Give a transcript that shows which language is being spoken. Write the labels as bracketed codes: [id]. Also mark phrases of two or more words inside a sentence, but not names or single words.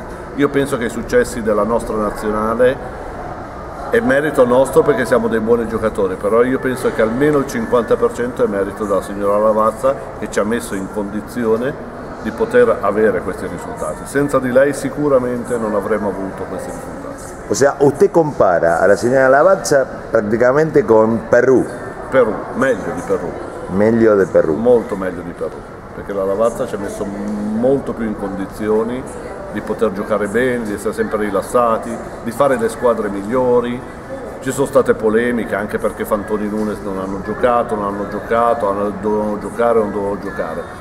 [it] Io penso che i successi della nostra nazionale è merito nostro perché siamo dei buoni giocatori, però io penso che almeno il 50% è merito della signora Lavazza che ci ha messo in condizione di poter avere questi risultati. Senza di lei sicuramente non avremmo avuto questi risultati. [es] O sea, usted compara a la señora Lavazza prácticamente con Perù. [it] Perù, meglio di Perù. Meglio di Perù. Molto meglio di Perù, perché la Lavazza ci ha messo molto più in condizioni di poter giocare bene, di essere sempre rilassati, di fare le squadre migliori. Ci sono state polemiche anche perché Fantoni Nunes non hanno giocato, dovevano giocare o non dovevano giocare.